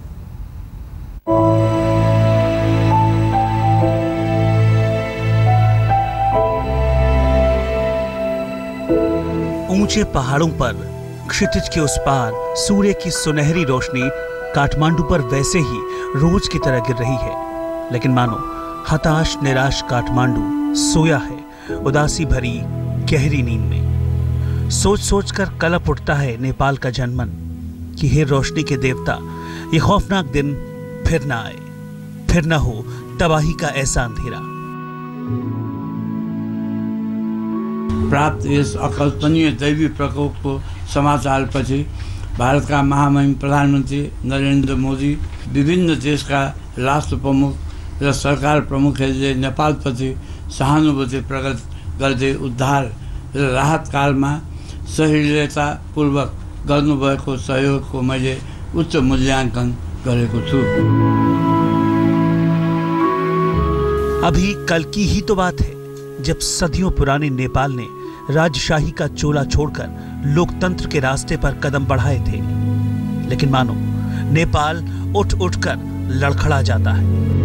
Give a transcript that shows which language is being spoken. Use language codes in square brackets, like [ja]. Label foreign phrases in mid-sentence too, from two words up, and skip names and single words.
[hi] ऊंचे पहाड़ों पर क्षितिज के उस पार सूर्य की सुनहरी रोशनी काठमांडू पर वैसे ही रोज की तरह गिर रही है, लेकिन मानो हताश निराश काठमांडू सोया है उदासी भरी गहरी नींद में। सोच सोच कर कलप उठता है नेपाल का जनमन कि हे रोशनी के देवता, ये खौफनाक दिन फिर ना आए, फिर ना हो तबाही का ऐसा अंधेरा। [ne] प्राप्त यस अकल्पनीय दैवी प्रकोपको समाचारपछि भारतका महामहिम प्रधानमन्त्री नरेन्द्र मोदी, विभिन्न देशका राष्ट्र प्रमुख र सरकार प्रमुखहरूले नेपालप्रति सहानुभूति प्रकट गर्दै उद्धार र राहत कालमा सहिष्णुतापूर्वक गर्नुभएको सहयोगको मैले उच्च मूल्याङ्कन गरेको छु। [hi] अभी कल की ही तो बात है जब सदियों पुराने नेपाल ने राजशाही का चोला छोड़कर लोकतंत्र के रास्ते पर कदम बढ़ाए थे, लेकिन मानो नेपाल उठ उठकर लड़खड़ा जाता है।